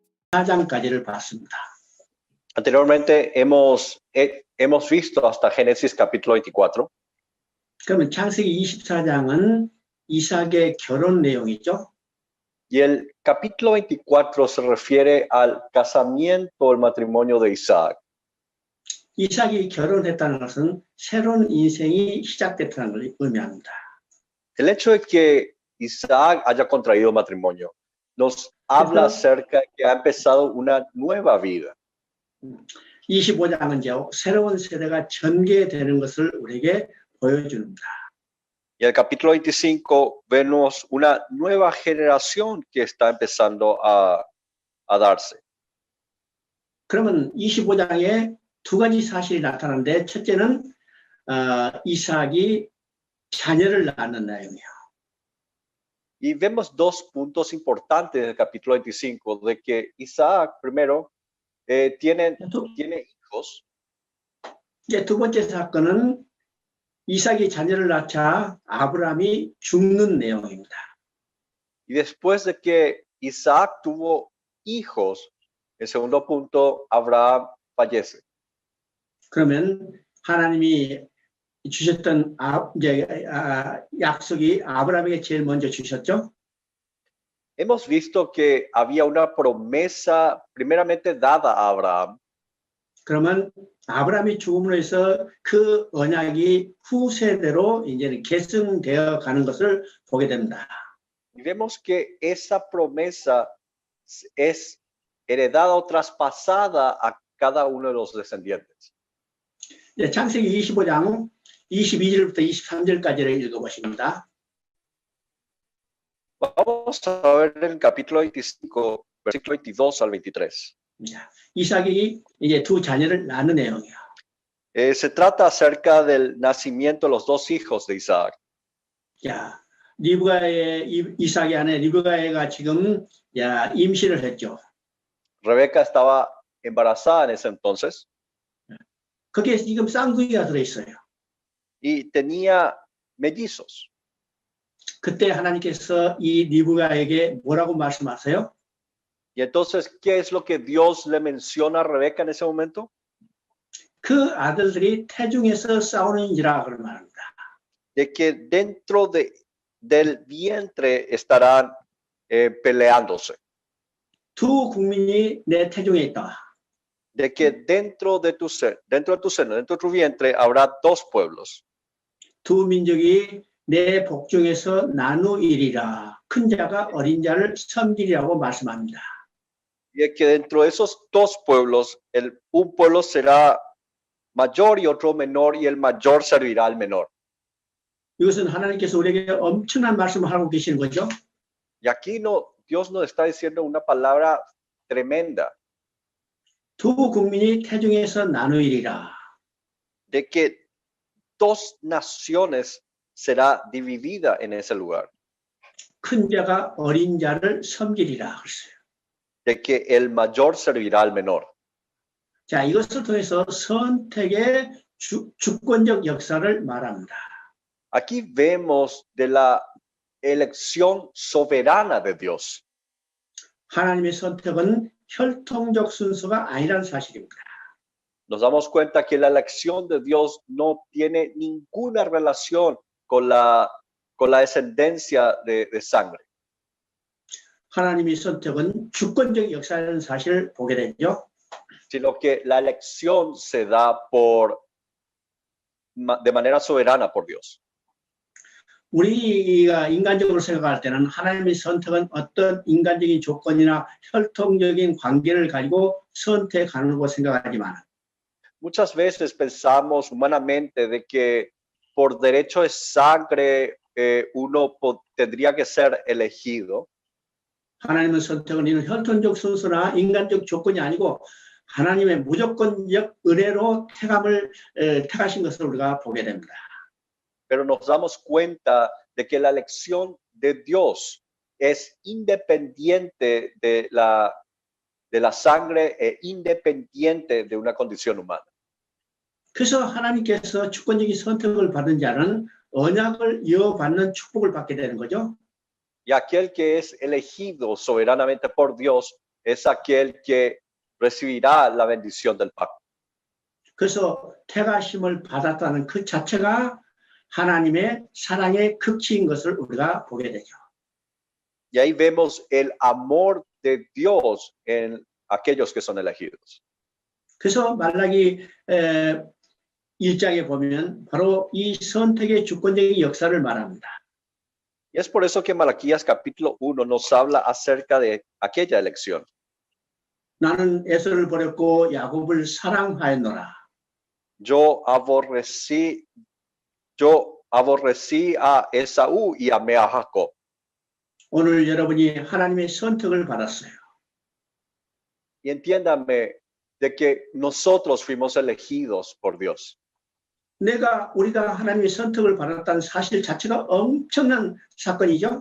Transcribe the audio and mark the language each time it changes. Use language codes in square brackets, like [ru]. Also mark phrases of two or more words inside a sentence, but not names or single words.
[ko] 24장까지를 봤습니다. [es] Anteriormente hemos visto hasta Génesis capítulo 24. [ko] 그러면 창세기 24장은 이삭의 결혼 내용이죠. [es] Y el capítulo 24 se refiere al casamiento, el matrimonio de Isaac. [ko] 이삭이 결혼했다는 것은 새로운 인생이 시작됐다는 걸 의미합니다. [es] El hecho de que Isaac haya contraído matrimonio nos habla acerca de que ha empezado una nueva vida. [ko] 25장은 이제 새로운 세대가 전개되는 것을 우리에게 보여줍니다. [es] Y en el capítulo 25 vemos una nueva generación que está empezando a darse. [ko] 그러면 25장에 두 가지 사실이 나타나는데 첫째는 이삭이 자녀를 낳는 내용이에요. [es] Y vemos dos puntos importantes del capítulo 25, de que Isaac, primero, tiene hijos. [ko] 이제 두 번째 사건은 이삭이 자녀를 낳자 아브라함이 죽는 내용입니다. [es] Y después de que Isaac tuvo hijos, el segundo punto, Abraham fallece. [ko] 그러면 하나님이 주셨던 약속이 아브라함에게 제일 먼저 주셨죠? [es] Hemos visto que había una promesa primeramente dada a Abraham. [ko] 그러면 아브라함이 죽음으로 해서 그 언약이 후세대로 이제는 계승되어 가는 것을 보게 됩니다. [es] Y vemos que esa promesa es heredada o traspasada a cada uno de los descendientes. [ko] 창세기 25장 22절부터 23절까지를 읽어보십니다. [es] Vamos a ver el capítulo 25, versículo 22 al 23. [ko] 이삭이 이제 두 자녀를 낳는 내용이야. [es] Se trata acerca del nacimiento de los dos hijos de Isaac. [ko] 야, 이삭의 아내 리브가가 지금 임신을 했죠. [es] Rebeca estaba embarazada en ese entonces. [ko] 거기에 지금 쌍둥이가 들어있어요. [es] Y tenía mellizos. [ko] 그때 하나님께서 이 리브가에게 뭐라고 말씀하세요? [es] Y entonces, ¿qué es lo que Dios le menciona a Rebeca en ese momento? [ko] 그 아들들이 태중에서 싸우는지라 그런 말입니다. [es] De que dentro del vientre estarán peleándose. [ko] 두 국민이 내 태중에 있다. [es] De que dentro de tu seno, dentro de tu vientre habrá dos pueblos. [ko] 두 민족이 내 복중에서 나누이리라. 큰 자가 어린 자를 섬기리라고 말씀합니다. [es] Y es que dentro de esos dos pueblos, un pueblo será mayor y otro menor, y el mayor servirá al menor. [ko] 이것은 하나님께서 우리에게 엄청난 말씀을 하고 계시는 거죠. [es] Y aquí Dios nos está diciendo una palabra tremenda. [ko] 두 국민이 태중에서 나누이리라. [es] De que dos naciones será dividida en ese lugar. [ko] 큰 자가 어린 자를 섬기리라 그랬어요. [es] De que el mayor servirá al menor. [ko] 자, 이것을 통해서 선택의 주권적 역사를 말합니다. [es] Aquí vemos de la elección soberana de Dios. [ko] 하나님의 선택은 혈통적 순서가 아니라는 사실입니다. [es] Nos damos cuenta que la elección de Dios no tiene ninguna relación con la descendencia de sangre. [ko] 하나님의 선택은 주권적 역사라는 사실을 보게 되죠. [es] Sino que la elección se da de manera soberana por Dios. [ko] 우리가 인간적으로 생각할 때는 하나님의 선택은 어떤 인간적인 조건이나 혈통적인 관계를 가지고 선택하는 거 생각하지만 [es] Muchas veces pensamos humanamente de que por derecho de sangre uno tendría que ser elegido. [ko] 하나님의 선택은 이런 혈통적 순서나 인간적 조건이 아니고 하나님의 무조건적 은혜로 택하신 것을 우리가 보게 됩니다. [es] Pero nos damos cuenta de que la elección de Dios es independiente de la sangre e independiente de una condición humana. [ko] 그래서 하나님께서 주권적인 선택을 받은 자는 언약을 이어받는 축복을 받게 되는 거죠. [es] Y aquel que es elegido soberanamente por Dios es aquel que recibirá la bendición del pacto. [ko] 그래서 택하심을 받았다는 그 자체가 하나님의 사랑의 극치인 것을 우리가 보게 되죠. [es] Y ahí vemos el amor de Dios en aquellos que son elegidos. [ko] 그래서 말라기 1장에 보면 바로 이 선택의 주권적인 역사를 말합니다. [es] Y es por eso que Malaquías capítulo 1 nos habla acerca de aquella elección. [ko] 나는 에서를 버렸고 야곱을 사랑하였노라. [es] Yo aborrecí a Esaú y amé a Jacob. [ko] 오늘 여러분이 하나님의 선택을 받았어요. [es] Y entiéndame de que nosotros fuimos elegidos por Dios. [ko] 우리가 하나님의 선택을 받았다는 사실 자체가 엄청난 사건이죠.